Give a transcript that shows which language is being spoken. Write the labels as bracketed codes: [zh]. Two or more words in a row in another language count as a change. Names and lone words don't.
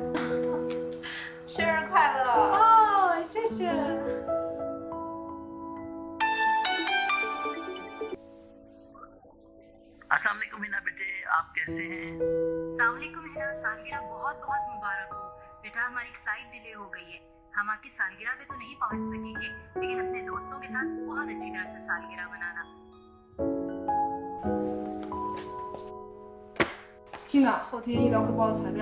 [zh] 生日快乐！哦，谢谢。 [ar] السلام عليكم [hi] हिना बेटे, आप कैसे हैं? [ar] السلام عليكم [hi] हिना, सालगिरह बहुत बहुत मुबारक हो। बेटा, हमारी [en] flight delay [hi] हो गई है, हम आपकी सालगिरह पे तो नहीं पहुंच सकेंगे, लेकिन अपने दोस्तों के साथ बहुत अच्छी तरह से सालगिरह मनाना। [zh] Tina， 后天医疗汇报的材